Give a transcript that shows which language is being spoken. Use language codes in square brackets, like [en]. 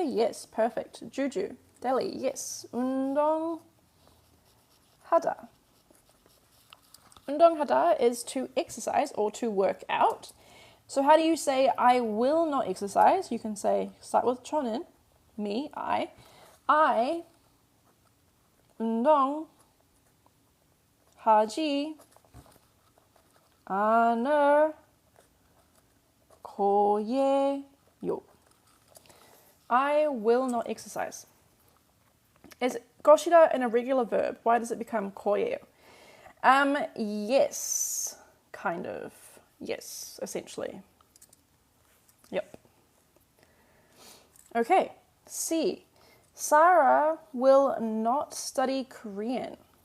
[en] Yes, perfect. Juju. Delhi. Yes. 운동하다. 운동하다 is to exercise or to work out. So how do you say I will not exercise? You can say, start with 저는. me, I [ko] 운동 하지 않을 거예요. [en] I will not exercise. Is 것이다 an irregular verb? Why does it become 거예요? Yes, kind of. Yes, essentially. Yep. Okay, C. Sarah will not study Korean.